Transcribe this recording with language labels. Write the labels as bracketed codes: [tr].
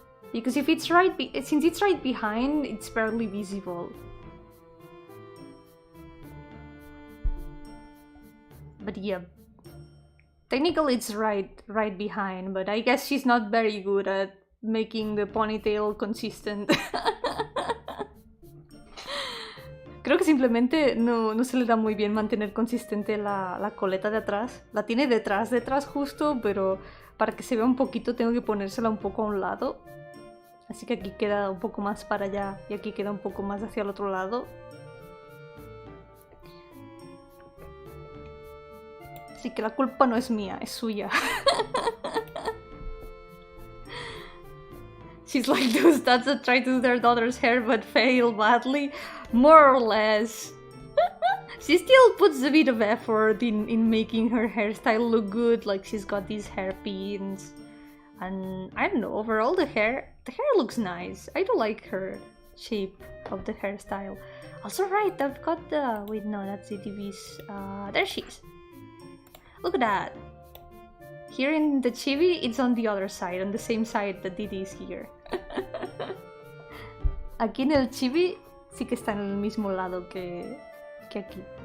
[en] Because if it's since it's right behind, it's barely visible. But yeah, technically it's right behind, but I guess she's not very good at making the ponytail consistent. [es] Creo que simplemente no se le da muy bien mantener consistente la coleta de atrás. La tiene detrás justo, pero para que se vea un poquito tengo que ponérsela un poco a un lado. Así que aquí queda un poco más para allá y aquí queda un poco más hacia el otro lado. Así que la culpa no es mía, es suya. [en] She's like those dads that try to do their daughter's hair but fail badly. More or less. She still puts a bit of effort in making her hairstyle look good, like she's got these hairpins. And I don't know, overall the hair looks nice. I do like her shape of the hairstyle. Also right, I've got the... wait, no, that's CTV's... there she is. Look at that. Here in the chibi, it's on the other side, on the same side that Didi is here. [es] Aquí en el chibi sí que está en el mismo lado que aquí.